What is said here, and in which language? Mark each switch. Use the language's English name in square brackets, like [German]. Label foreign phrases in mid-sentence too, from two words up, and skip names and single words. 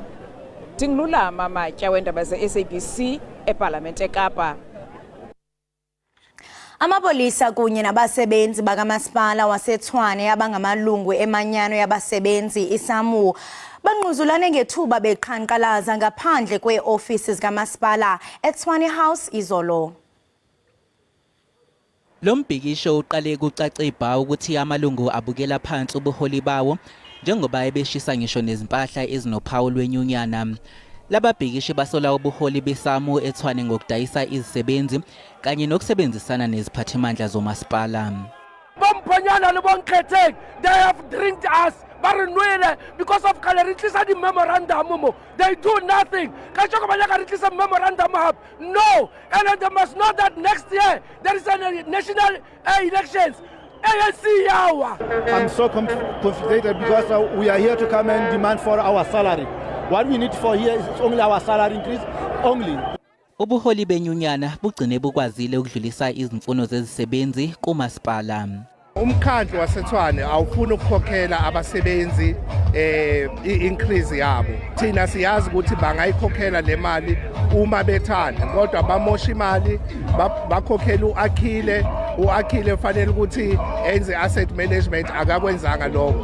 [Xhosa] Ndingululama Matya weendaba ze-SABC eParlamente eKapa. Amapolisa kunye nabasebenzi bakamasipala waseTshwane abangamalungu emanyano yabasebenzi iSAMU banquzulane ngethuba beqhankqalaza ngaphandle kweeofisi zikamasipala eTshwane House izolo. [Zulu] Lo mbhikisho uqale kucace ibha ukuthi amalungu abukela phansi ubuholi bawo njengoba ebeshisa ngisho nezimpahla ezinophawu lwenyunyana. Lababhikishi basola ubuholi beSAMU eTshwane ngokudayisa izisebenzi kanye nokusebenzisana neziphathimandla zomasipala. [Southern Sotho] Bompanyana le bonkgetheng, [English] they have drinked us because of the memorandum. They do nothing. Memorandum. No, and they must know that next year there is a national elections. I'm so conflicted because we are here to come and demand for our salary. What we need for here is only our salary increase only. [Zulu] Ubuholi benyunyana bugcine bukwazile ukudlulisa izimfuno zezisebenzi kumasipala. Umkhandlu waseTshwane awufuna ukukhokhela abasebenzi increase yabo. Thina siyazi ukuthi bangayikhokhela le mali uma bethanda kodwa bamosha imali bakhokhela uAkhile fanele ukuthi enze [English] asset management [Zulu] akakwenzanga lokho.